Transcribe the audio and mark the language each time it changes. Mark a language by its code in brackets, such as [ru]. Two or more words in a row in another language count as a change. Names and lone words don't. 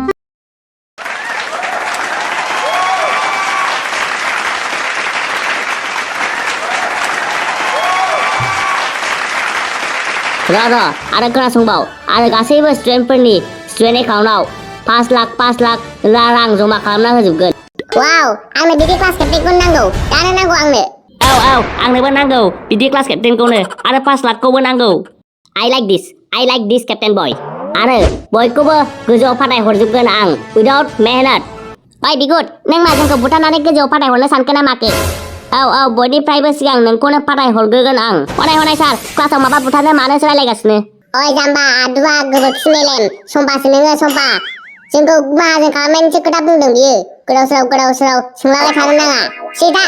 [brx] र' आरो खोनासंबाव आरो गासैबो स्टुडेन्टफोरनि [en] student account [brx] 5 लाख रां जमा खालामना होजोबगोन वाव आंनो बिदि [en] class captain [brx] नांगौ दानो नांगौ आंनो औ आंनोबो नांगौ बिदि [en] class captain [brx] आरो 5 लाखखौबो नांगौ [en] I like this captain boy [brx] आरो बयखौबो गोजौआव फाथाय हरजोबगोन आं without मेहनत ओइ बिगुद नों मा जोंखौ बुथारनानै गोजौआव फाथाय हरनो सानखो ना माके औ बयनिफ्रायबो सिगां नोंखौनो फाथाय हरग्रोगोन आं हनाय सार क्लासाव माबा बुथारनो मानोसो रायलायगासिनो ओइ जाम्बा आदुआ गोबोरखि मेलेम सम्पासो नोङो सम्पा जोंखौ माहाजोन खालामनायनिसो खोथा बुंदों बियो गोदाव सोराव सोंलाबाय थानो नाङा सिदा